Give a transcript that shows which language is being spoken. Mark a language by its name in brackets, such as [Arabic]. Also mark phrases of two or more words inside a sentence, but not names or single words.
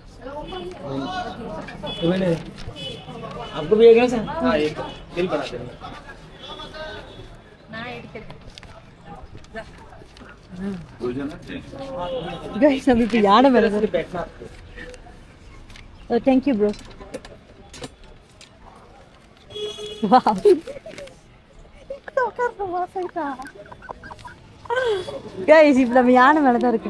[Hindi] आपको भी एक है सर? हाँ एक बिल बना देंगे। [Tamil] கைஸ் நம்ம இப்போ யானை மேலே தான் [Hindi] बैठना [English] thank you bro. [Tamil] கைஸ் இப்போ நம்ம யானை மேலே தான் இருக்கு.